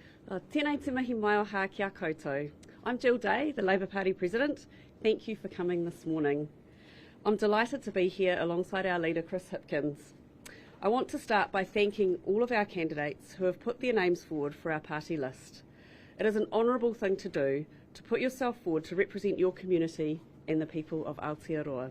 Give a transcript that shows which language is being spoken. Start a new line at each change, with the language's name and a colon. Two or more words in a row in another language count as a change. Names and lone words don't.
Māori: Tēnei te mihi mai o hā kia koutou.
English: I'm Jill Day, the Labour Party President. Thank you for coming this morning. I'm delighted to be here alongside our leader, Chris Hipkins. I want to start by thanking all of our candidates who have put their names forward for our party list. It is an honourable thing to do to put yourself forward to represent your community and the people of Aotearoa.